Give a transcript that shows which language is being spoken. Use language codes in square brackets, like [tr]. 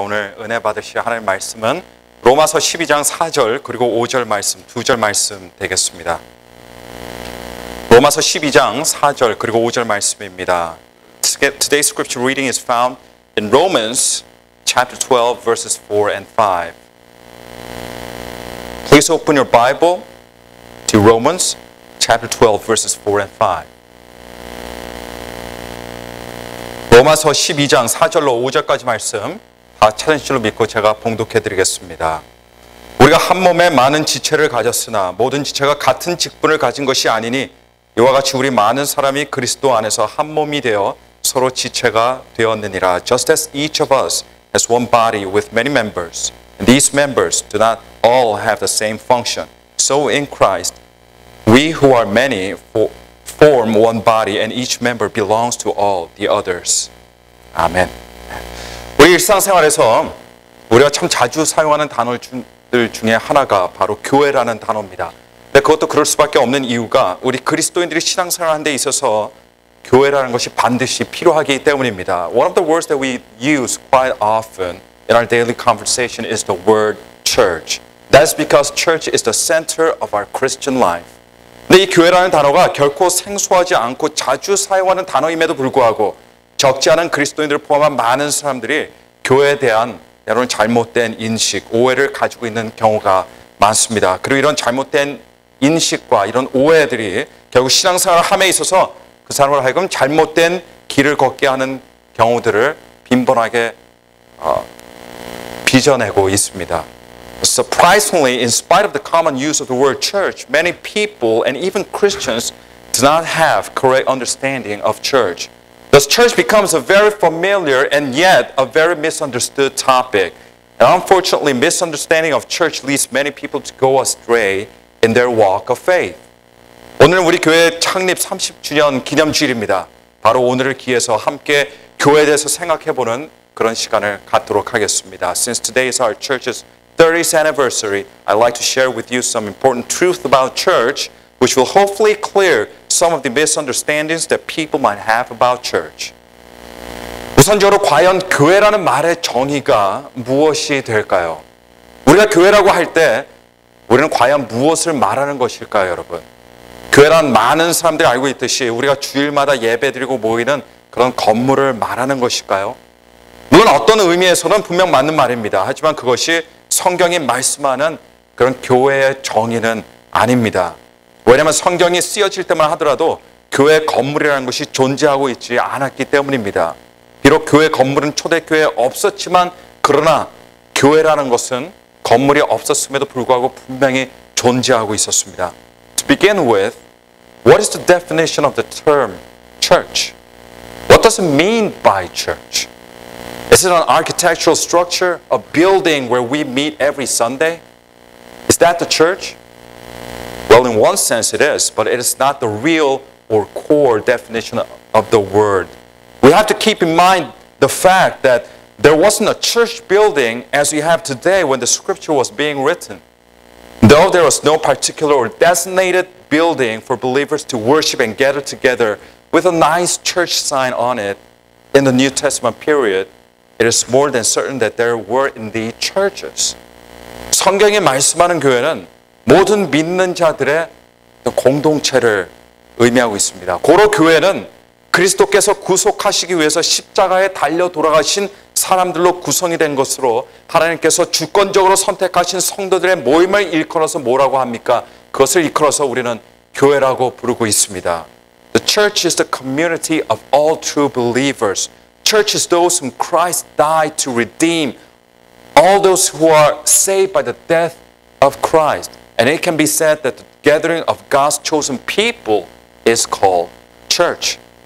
[ko] 오늘 은혜 받으실 하나님의 말씀은 로마서 12장 4절 그리고 5절 말씀, 2절 말씀 되겠습니다. 로마서 12장 4절 그리고 5절 말씀입니다. [en] Today's scripture reading is found in Romans chapter 12 verses 4 and 5. Please open your Bible to Romans chapter 12 verses 4 and 5. [ko] 로마서 12장 4절로 5절까지 말씀 다 찾으신 줄로 믿고 제가 봉독해 드리겠습니다. 우리가 한 몸에 많은 지체를 가졌으나 모든 지체가 같은 직분을 가진 것이 아니니 이와 같이 우리 많은 사람이 그리스도 안에서 한 몸이 되어 서로 지체가 되었느니라. [en] Just as each of us has one body with many members, and these members do not all have the same function. So in Christ, we who are many form one body and each member belongs to all the others. [ko] 아멘. 우리 일상생활에서 우리가 참 자주 사용하는 단어들 중에 하나가 바로 교회라는 단어입니다. 근데 그것도 그럴 수밖에 없는 이유가 우리 그리스도인들이 신앙생활하는 데 있어서 교회라는 것이 반드시 필요하기 때문입니다. [en] One of the words that we use quite often in our daily conversation is the word church. That's because church is the center of our Christian life. [ko] 근데 이 교회라는 단어가 결코 생소하지 않고 자주 사용하는 단어임에도 불구하고 적지 않은 그리스도인들을 포함한 많은 사람들이 교회에 대한 여러분 잘못된 인식, 오해를 가지고 있는 경우가 많습니다. 그리고 이런 잘못된 인식과 이런 오해들이 결국 신앙생활을 함에 있어서 그 사람을 하여금 잘못된 길을 걷게 하는 경우들을 빈번하게 빚어내고 있습니다. [en] Surprisingly, in spite of the common use of the word church, many people and even Christians do not have correct understanding of church. Thus, church becomes a very familiar and yet a very misunderstood topic. And unfortunately, misunderstanding of church leads many people to go astray in their walk of faith. [ko] 오늘은 우리 교회 창립 30주년 기념주일입니다. 바로 오늘을 기해서 함께 교회에 대해서 생각해보는 그런 시간을 갖도록 하겠습니다. [en] Since today is our church's 30th anniversary, I'd like to share with you some important truth about church, which will hopefully clear some of the misunderstandings that people might have about church. [ko] 우선적으로 과연 교회라는 말의 정의가 무엇이 될까요? 우리가 교회라고 할 때 우리는 과연 무엇을 말하는 것일까요, 여러분? 교회란 많은 사람들이 알고 있듯이 우리가 주일마다 예배드리고 모이는 그런 건물을 말하는 것일까요? 물론 어떤 의미에서는 분명 맞는 말입니다. 하지만 그것이 성경이 말씀하는 그런 교회의 정의는 아닙니다. 왜냐하면 성경이 쓰여질 때만 하더라도 교회 건물이라는 것이 존재하고 있지 않았기 때문입니다. 비록 교회 건물은 초대교회에 없었지만 그러나 교회라는 것은 건물이 없었음에도 불구하고 분명히 존재하고 있었습니다. [en] To begin with, what is the definition of the term church? What does it mean by church? Is it an architectural structure, a building where we meet every Sunday? Is that the church? Well, in one sense it is, but it is not the real or core definition of the word. We have to keep in mind the fact that there wasn't a church building as we have today when the scripture was being written. Though there was no particular or designated building for believers to worship and gather together with a nice church sign on it in the New Testament period, it is more than certain that there were indeed churches. [ko] 성경이 말씀하는 교회는 모든 믿는 자들의 공동체를 의미하고 있습니다. 고로 교회는 그리스도께서 구속하시기 위해서 십자가에 달려 돌아가신 사람들로 구성이 된 것으로 하나님께서 주권적으로 선택하신 성도들의 모임을 일컬어서 뭐라고 합니까? 그것을 일컬어서 우리는 교회라고 부르고 있습니다. [en] The church is the community of all true believers. Church is those whom Christ died to redeem. All those who are saved by the death of Christ. And it can be said that the gathering of God's chosen people is called church.